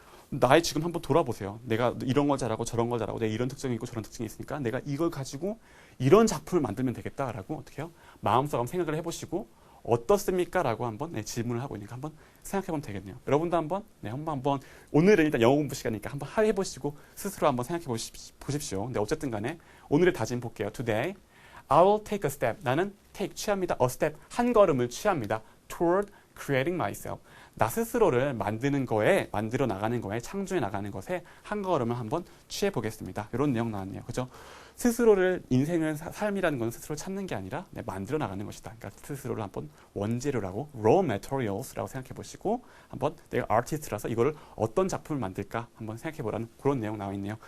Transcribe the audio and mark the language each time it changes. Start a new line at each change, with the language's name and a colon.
Korean: 나의 지금 한번 돌아보세요. 내가 이런 걸 잘하고 저런 걸 잘하고 내가 이런 특징이 있고 저런 특징이 있으니까 내가 이걸 가지고 이런 작품을 만들면 되겠다라고 어떻게 해요? 마음속으로 한번 생각을 해보시고 어떻습니까? 라고 한번 질문을 하고 있으니까 한번 생각해보면 되겠네요. 여러분도 한번 오늘은 일단 영어 공부 시간이니까 한번 해보시고 스스로 한번 생각해 보십시오. 근데 어쨌든 간에 오늘의 다짐 볼게요.
English: Today, I will take a step.
Korean: 나는
English: take
Korean: 취합니다.
English: A step
Korean: 한 걸음을 취합니다.
English: Toward creating myself.
Korean: 나 스스로를 만들어 나가는 거에, 창조해 나가는 것에 한 걸음을 한번 취해 보겠습니다. 이런 내용 나왔네요. 그죠? 스스로를, 인생을, 삶이라는 건 스스로 찾는 게 아니라 만들어 나가는 것이다. 그러니까 스스로를 한번 원재료라고, raw materials라고 생각해 보시고, 한번 내가 아티스트라서 이거를 어떤 작품을 만들까 한번 생각해 보라는 그런 내용 나와 있네요.